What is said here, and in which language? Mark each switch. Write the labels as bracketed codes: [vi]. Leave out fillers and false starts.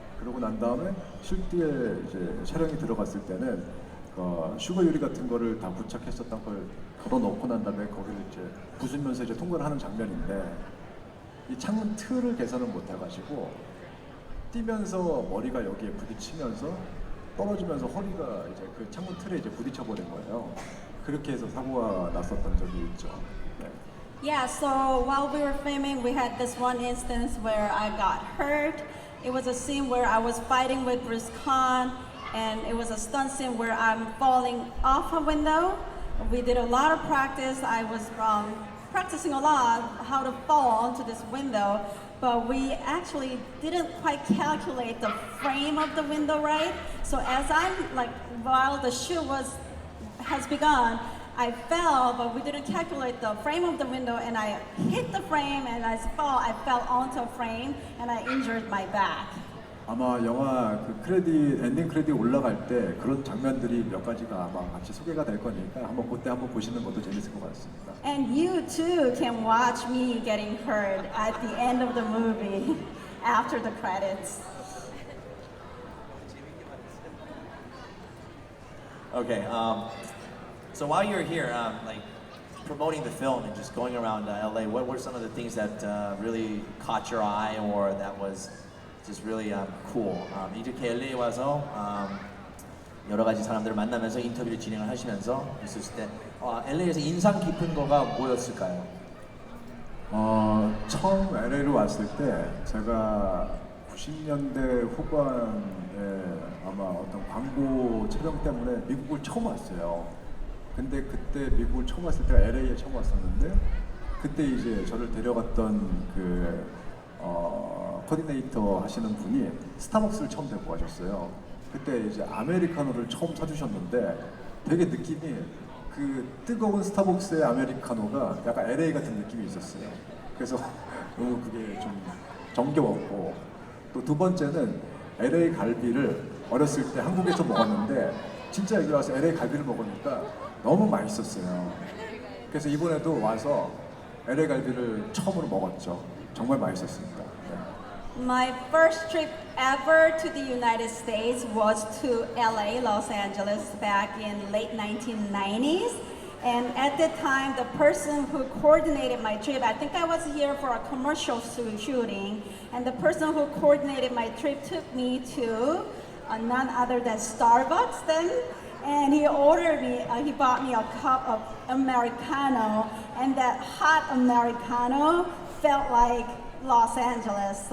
[ko] 그러고 난 다음에 실제에 이제 촬영이 들어갔을 때는 슈거 유리 같은 거를 다 부착했었던 걸 걸어놓고 난 다음에 거기를 이제 부수면서 이제 통과를 하는 장면인데 이 창문 틀을 개선을 못 해가지고 뛰면서 머리가 여기에 부딪히면서 떨어지면서 허리가 이제 그 창문 틀에 이제 부딪혀 버린 거예요. 그렇게 해서 사고가 났었던 적이 있죠. 네. [en] Yeah, so while we were filming, we had this one instance where I got hurt. It was a scene where I was fighting with Bruce Khan, and it was a stunt scene where I'm falling off a window. We did a lot of practice. I was practicing a lot how to fall onto this window, but we actually didn't quite calculate the frame of the window right. So as I'm like, while the shoot has begun, I fell, but we didn't calculate the frame of the window, and I hit the frame, and as I fell onto a frame, and I injured my back. [ko] 아마 영화 그 크레딧 엔딩 크레딧 올라갈 때 그런 장면들이 몇 가지가 아마 같이 소개가 될 거니까 한번 그때 한번 보시는 것도 재밌을 것 같습니다. [en] And you too can watch me getting hurt at the end of the movie after the credits. Okay, so while you're here, like promoting the film and just going around LA, what were some of the things that really caught your eye or that was just really cool? [ko] 이렇게 LA에 와서 여러 가지 사람들을 만나면서 인터뷰를 진행을 하시면서 있었을 때 LA에서 인상 깊은 거가 뭐였을까요? 처음 LA로 왔을 때 제가 90년대 후반에 아마 어떤 광고 촬영 때문에 미국을 처음 왔어요. 근데 그때 미국을 처음 왔을 때가 LA에 처음 왔었는데 그때 이제 저를 데려갔던 그 코디네이터 하시는 분이 스타벅스를 처음 데리고 가셨어요. 그때 이제 아메리카노를 처음 사주셨는데 되게 느낌이 그 뜨거운 스타벅스의 아메리카노가 약간 LA 같은 느낌이 있었어요. 그래서 너무 그게 좀 정겨웠고 또 두 번째는 LA 갈비를 어렸을 때 한국에서 먹었는데 진짜 여기 와서 LA 갈비를 먹으니까 너무 맛있었어요. 그래서 이번에도 와서 LA 갈비를 처음으로 먹었죠. 정말 맛있었습니다. 네. [en] My first trip ever to the United States was to LA, Los Angeles, back in late 1990s. And at that time, the person who coordinated my trip, I think I was here for a commercial shooting, and the person who coordinated my trip took me to none other than Starbucks then, and he bought me a cup of Americano, and that hot Americano felt like Los Angeles.